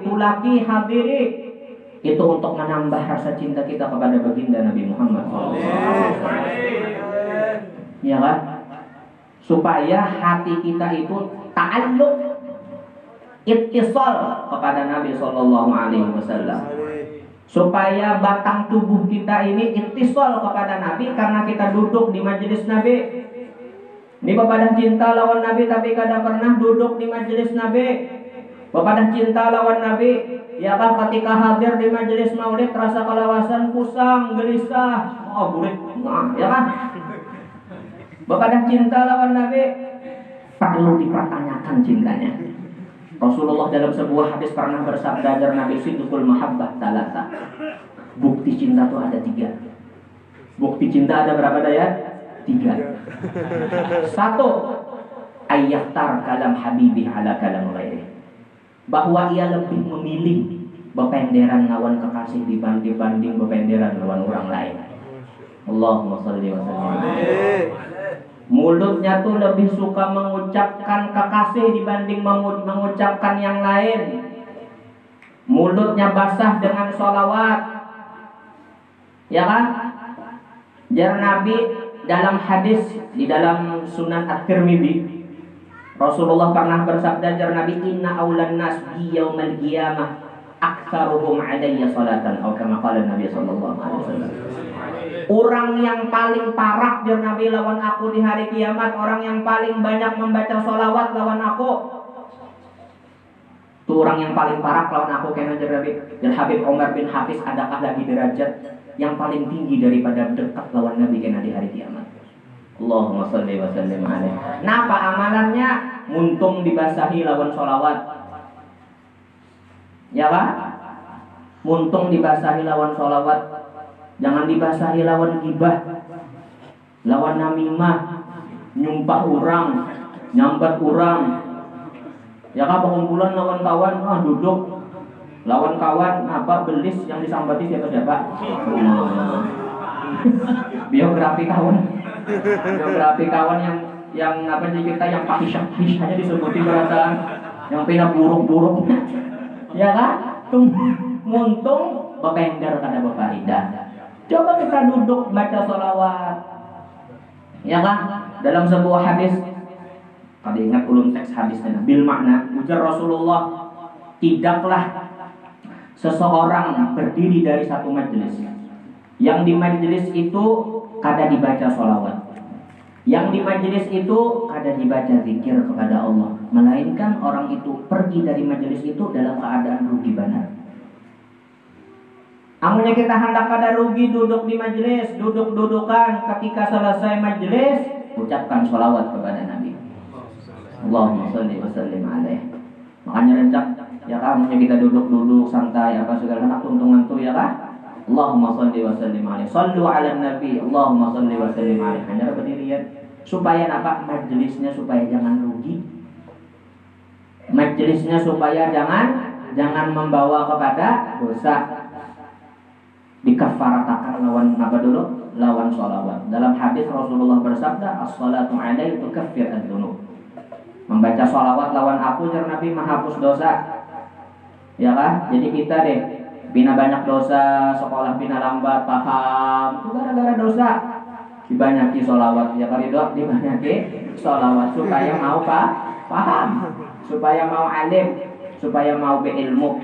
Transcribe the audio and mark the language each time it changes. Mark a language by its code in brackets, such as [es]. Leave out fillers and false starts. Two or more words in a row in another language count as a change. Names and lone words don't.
[id] Tulaki hadiri itu untuk menambah rasa cinta kita kepada baginda Nabi Muhammad. Ya kan? Supaya hati kita itu ta'alluq, ittisal kepada Nabi [ar] صلى الله عليه وسلم. [id] Supaya batang tubuh kita ini ittisal kepada Nabi karena kita duduk di majelis Nabi. [bjn] Ini bapadah cinta lawan Nabi tapi kada pernah duduk di majelis Nabi. Bapadah cinta lawan Nabi, ya kan, ketika hadir di majelis maulid rasa kalawasan, pusang, gelisah, burit, ya kan. Bapadah cinta lawan Nabi, [id] perlu dipertanyakan cintanya. Rasulullah dalam sebuah hadis pernah bersabda dari Nabi, [ar] صدق المحبة ثلاثة. [id] Bukti cinta itu ada 3. Bukti cinta ada berapa daya? 3. [ar] 1, أيختار كلام حبيبي على كلام غيري. [bjn] Bahwa ia lebih memilih bependeran lawan kekasih dibanding bependeran lawan orang lain. [ar] اللهم صل وسلم. [id] Mulutnya tuh lebih suka mengucapkan kekasih dibanding mengucapkan yang lain. Mulutnya basah dengan sholawat, ya kan? Jar Nabi dalam hadis di dalam Sunan At-Tirmidzi, Rasulullah pernah bersabda, jar Nabi, [ar] إن أولى الناس بي يوم القيامة أكثرهم علي صلاة، atau كما قال النبي صلى الله عليه وسلم. [id] Orang yang paling parah jar Nabi lawan aku di hari kiamat, orang yang paling banyak membaca sholawat lawan aku. Itu orang yang paling parah lawan aku, karena jar Nabi. Dan Habib Umar bin Hafiz, adakah lagi derajat yang paling tinggi daripada dekat lawan Nabi kena di hari kiamat. [ar] اللهم صل وسلم عليه. [bjn] Napa amalannya? Muntung dibasahi lawan sholawat, ya kan? Muntung dibasahi lawan sholawat. Jangan dibasahi lawan gibah, lawan namimah, nyumpah orang, nyambat orang. Ya kan, perkumpulan lawan kawan, duduk lawan kawan, apa belis yang disambati siapa? Biografi kawan yang apa sih kita yang pahisah-pahisahnya disebutin perasaan, yang pina buruk-buruk. Ya kan? Muntung bepender kada befaidah. [id] Coba kita duduk baca sholawat, ya kan? Dalam sebuah hadis, tadi ingat ulun teks hadisnya, [ar] بالمعنى [id] ujar Rasulullah, tidaklah seseorang berdiri dari satu majelis yang di majelis itu kada dibaca sholawat, yang di majelis itu kada dibaca zikir kepada Allah, melainkan orang itu pergi dari majelis itu dalam keadaan rugi benar. [bjn] Amunnya kita hendak kada rugi duduk di majelis, duduk-dudukan, ketika selesai majelis ucapkan sholawat kepada Nabi. [ar] اللهم صل وسلم عليه. [bjn] Makanya rencak, ya kan, amunnya kita duduk-duduk santai apa segala macam tuntungan tuh, [id] ya kan? [ar] اللهم صل وسلم عليه. صلوا على النبي. اللهم صل وسلم عليه. [id] Hanya berdirian supaya apa? Majelisnya supaya jangan rugi. Majelisnya supaya jangan membawa kepada dosa. [bjn] Dikafaratakan lawan apa dulu? [id] Lawan sholawat. Dalam hadis Rasulullah bersabda, [ar] الصلاة عليه تكفر الذنوب. [id] Membaca sholawat lawan aku jar Nabi menghapus dosa. Ya kan? [bjn] Jadi kita deh bina banyak dosa, sekolah bina lambat paham, itu gara-gara dosa. [id] Dibanyaki sholawat, ya kan, dibanyaki sholawat supaya mau paham, supaya mau alim, supaya mau berilmu.